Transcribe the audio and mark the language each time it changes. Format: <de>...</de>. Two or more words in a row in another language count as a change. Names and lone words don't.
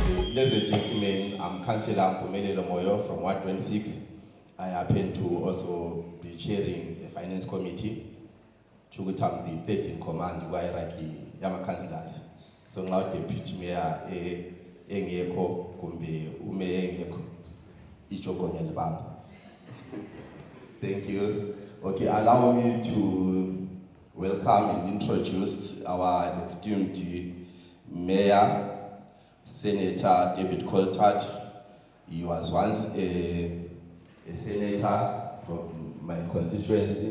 <en>ladies and gentlemen, I'm Councillor Moyo from Ward 26. I happen to also be chairing the Finance Committee. I'm the third in command hierarchy yama councillors. So now Deputy Mayor</en> <nd>engekho kumbe umayor engekho ichogonya libamba.</nd> <en>Thank you. Okay, allow me to welcome and introduce our esteemed Mayor, Senator David Coltart. He was once a senator from my constituency.</en>